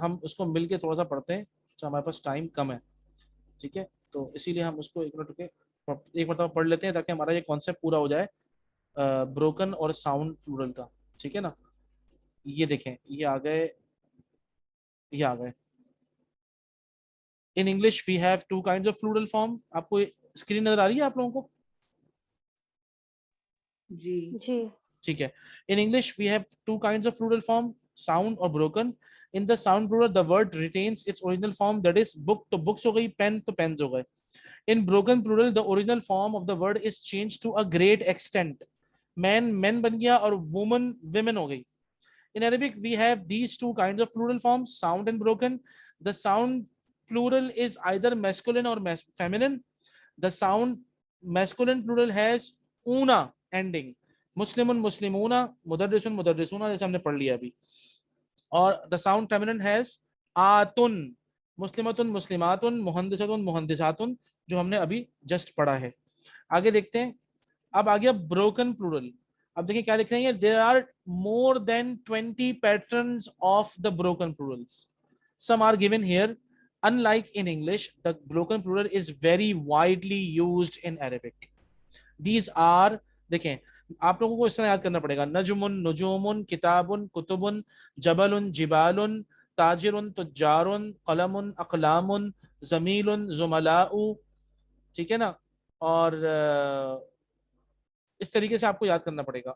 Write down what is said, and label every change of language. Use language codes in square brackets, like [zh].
[ur] ہم اس کو مل کے تھوڑا سا پڑھتے ہیں. اچھا ہمارے پاس ٹائم کم ہے، ٹھیک ہے، تو اسی لیے ہم اس کو ایک منٹ کے ایک مرتبہ پڑھ لیتے ہیں تاکہ ہمارا یہ کانسیپٹ پورا ہو جائے بروکن اور ساؤنڈ پلورل کا، ٹھیک ہے نا. یہ دیکھیں یہ آ گئے، یہ آ گئے. [en] In English we have two kinds of plural form. [ur] آپ کو اسکرین نظر آ رہی ہے آپ لوگوں کو؟ جی جی ٹھیک ہے. [en] In English we have two kinds of plural form, sound [ur] اور [en] broken. In the sound plural the word retains its original form, that is book [ur] تو books ہو گئی، pen تو pens ہو گئے. [en] In broken plural the original form of the word is changed to a great extent. [ur] man men بن گیا اور woman women ہو گئی. [en] In Arabic we have these two kinds of plural forms, sound and broken. The sound plural is either masculine or feminine. The sound masculine plural has una ending. [ur] مسلم مسلمون، مدرس مدرسون، جیسے ہم نے پڑھ لیا ابھی. اور [en] the sound feminine has [ur] آتن، مسلمۃ مسلمات، مہندسۃ مہندسات، جو ہم نے ابھی جسٹ پڑھا ہے. آگے دیکھتے ہیں. اب آ گیا بروکن پلورل. اب دیکھیں کیا لکھ رہے ہیں، [en] there are more than 20 patterns of the broken plurals. Some are given here. Unlike in English, the broken plural is very widely used in Arabic. These are، [ur] دیکھیں آپ لوگوں کو اس طرح یاد کرنا پڑے گا، نجم نجوم، کتاب کتب، جبل جبال، تاجر تجار، قلم اقلام، زمیل زملاء، ٹھیک ہے نا. اور اس طریقے سے آپ کو یاد کرنا پڑے گا.